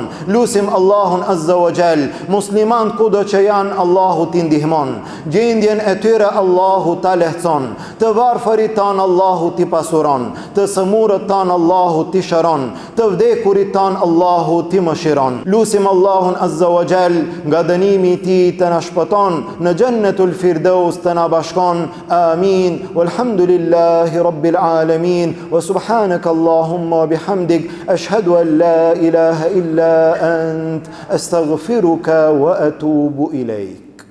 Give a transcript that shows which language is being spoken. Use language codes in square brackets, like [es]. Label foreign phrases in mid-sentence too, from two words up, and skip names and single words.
[sq] Lusim Allahun [ar] عز وجل, [sq] musliman kudo që janë Allahu ti ndihmon, gjendjen e tyre Allahu ta lehtëson, të varfërit tan Allahu ti pasuron, të sëmurët tan Allahu ti shëron, të vdekurit tan Allahu ti mëshiron. Lusim Allahun [ar] عز وجل [sq] nga dënimi i tij të na shpëton, në Jannatul Firdaus të na bashkon. Amin. [ar] والحمد لله رب العالمين. وسبحانك اللهم وبحمدك أشهد أن لا إله إلا أنت أستغفرك وأتوب إليك.